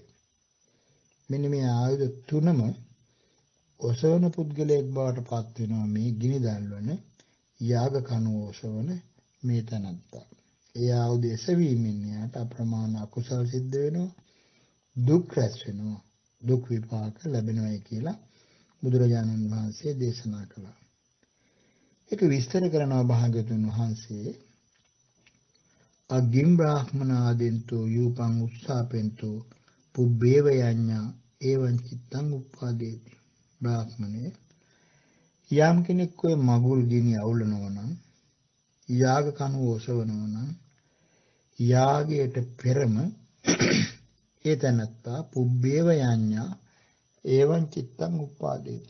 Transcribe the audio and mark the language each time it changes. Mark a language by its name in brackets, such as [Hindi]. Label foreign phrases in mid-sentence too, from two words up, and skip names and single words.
[Sinhala] මෙන්න මේ ආයුධ තුනම ඔසවන පුද්ගලයෙක් බවට පත් වෙනවා මේ ගිනි දල්වන යාග කණුව ඔසවන මේ තැනත්තා. ඒ ආයුධ එසවීමෙන් යාට අප්‍රමාණ අකුසල් සිද්ධ වෙනවා, දුක් රැස් වෙනවා, දුක් විපාක ලැබෙනවායි කියලා බුදුරජාණන් වහන්සේ දේශනා කළා. ඒක විස්තර කරනවා භාග්‍යවතුන් වහන්සේ [Pali] අග්ගිම් බ්‍රාහ්මණ ආදෙන්තෝ යූපං උස්සාපෙන්තෝ පුබ්බේව යඤ්ඤා එවං චිත්තං උප්පාදේති. [Sinhala] බ්‍රාහ්මණය යම් කෙනෙක් ඔය මගුල් ගිනි අවුලනවා නම් යාග කණුව ඔසවනවා නම් යාගයට පෙරම ඒ තැනත්තා [Pali] පුබ්බේව යඤ්ඤා එවං චිත්තං උප්පාදේති.